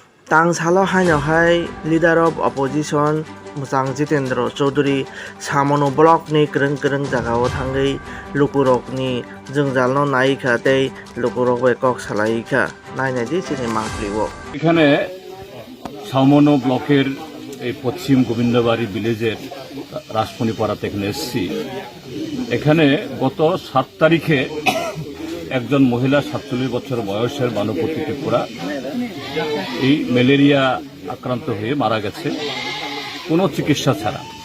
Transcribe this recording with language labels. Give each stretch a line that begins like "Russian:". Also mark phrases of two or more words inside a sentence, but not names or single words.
Kok Borok: Tangsalo hainawhai
English: leader of opposition
Kok Borok: Musang Jitendra Chaudhary Samono block ni kreng jagao thangai lukurok ni jungjalno naikha tei lukurok bai kok salaikha nainai di chini mangpliwo
Bangla: এখানে সামনো ব্লকের এই পশ্চিম গোবিন্দবাড়ি ভিলেজের রাসমণিপাড়াতে এখানে এসেছি। এখানে গত 7 তারিখে একজন মহিলা 47 বছর বয়সের বানুপতি ত্রিপুরা এই ম্যালেরিয়া আক্রান্ত হয়ে মারা গেছে কোনো চিকিৎসা ছাড়া।